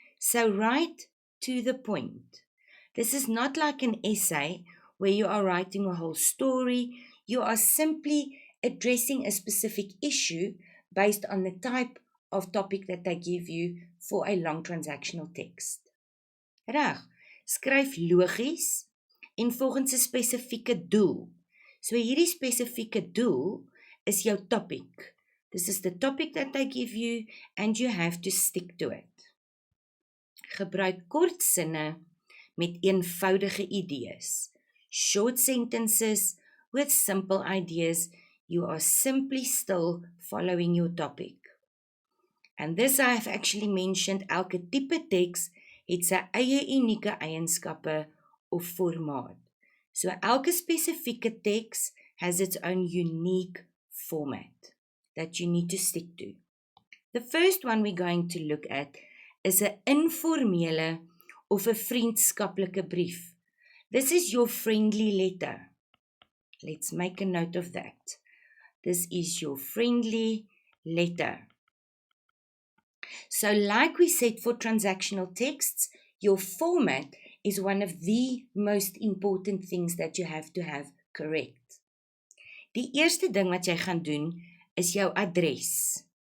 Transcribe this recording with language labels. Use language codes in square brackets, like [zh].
[en] So write to the point. This is not like an essay where you are writing a whole story. You are simply addressing a specific issue based on the type of topic that they give you for a long transactional text. [af] Reg, skryf logies en volgens 'n spesifieke doel. So hierdie spesifieke doel is jou topic. [en] This is the topic that they give you and you have to stick to it. [af] Gebruik kort sinne met eenvoudige idees. [en] Short sentences with simple ideas. You are simply still following your topic. And this I have actually mentioned, [af] elke tipe teks het sy eie unieke eienskappe of formaat. [en] So [af] elke spesifieke teks [en] has its own unique format that you need to stick to. The first one we're going to look at is [af] 'n informele of 'n vriendskaplike brief. [en] This is your friendly letter. Let's make a note of that. This is your friendly letter. So like we said for transactional texts, your format is one of the most important things that you have to have correct. [af] Die eerste ding wat jy gaan doen is jou adres.